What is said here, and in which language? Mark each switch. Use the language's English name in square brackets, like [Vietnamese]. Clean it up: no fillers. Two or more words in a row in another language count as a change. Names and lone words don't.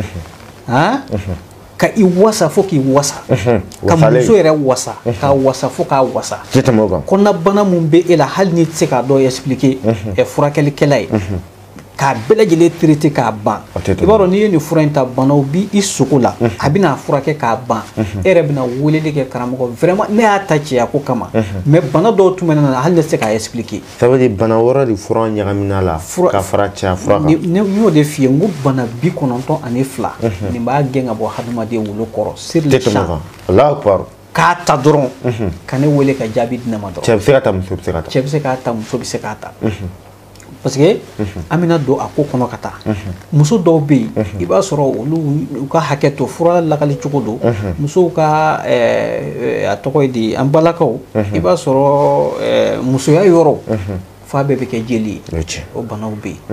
[Bambara] ka i wasa fo k'i wasa ka muso yɛrɛ wasa ka wasa fo k'a wasa kɔnɔna bana mun bɛ e la hali ni tɛ se k'a dɔn expliquer furakɛlikɛla ye k'a bɛɛ lajɛlen traiter k'a ban i b'a dɔn n'i ye nin fura in ta banaw bi i sogo la a bɛna furakɛ k'a ban e yɛrɛ bɛna weleli kɛ karamɔgɔ vraiment ne y'a ta cɛya ko kama mais bana dɔw tun bɛ ne na hali ne tɛ se k'a expliquer [French] ça veut dire [Bambara] bana wɛrɛ de fura ɲagamina la ka fara cɛya fura kan n y'o de f'i ye n ko bana 92 nin b'a gɛn ka bɔ hadamaden wolo kɔrɔ [French] sur le champ [Bambara] k'a ta dɔrɔn ka ne wele ka jaabi di ne ma dɔrɔn cɛ bɛ se ka ta muso bɛ se ka ta cɛ bɛ se k'a ta muso bɛ se k'a ta [French] parce que [Bambara] an bɛna don a ko kɔnɔ ka taa muso dɔw bɛ yen i b'a sɔrɔ olu u ka hakɛ to fura lagali cogo don musow ka a tɔgɔ ye di an balakaw i b'a sɔrɔ musoya yɔrɔ fa bɛɛ bɛ kɛ jeli ye o banaw bɛ yen